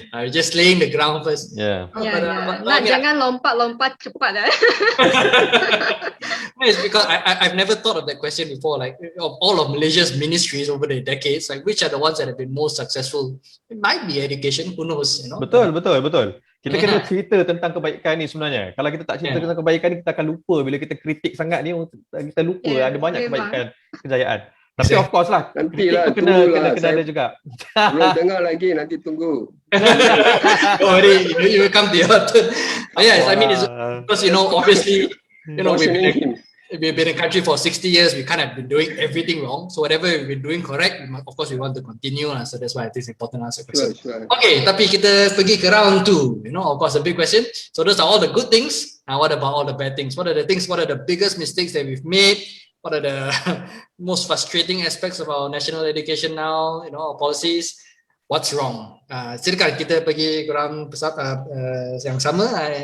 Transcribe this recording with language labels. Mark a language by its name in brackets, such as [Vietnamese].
[English] Just laying the ground first. Yeah. [Malay] Jangan lompat cepat. [English] It's because I've never thought of that question before. Like, of all of Malaysia's ministries over the decades, like which are the ones that have been most successful? It might be education. Who knows? You know. [Malay] Betul. Kita kena cerita tentang kebaikan ni sebenarnya. Kalau kita tak cerita tentang kebaikan ni, kita akan lupa. Bila kita kritik sangat ni, kita lupa ada banyak kebaikan, kejayaan. Tapi [English] of course [Malay] lah, nantilah, kena ada juga. Belum dengar lagi, nanti tunggu. [English] You will come to your turn. Yes, I mean, it's because, you know, obviously, you know, we've been in country for 60 years. We kind of been doing everything wrong. So whatever we've been doing correct, of course we want to continue. So that's why I think it's important to answer question. Sure. [Malay] Okay, tapi kita pergi ke round 2. [English] You know, of course, the big question. So those are all the good things. Now, what about all the bad things? What are the things? What are the biggest mistakes that we've made? What are the most frustrating aspects of our national education now? You know, our policies. What's wrong? [Malay] Silakan kita pergi ke round yang sama.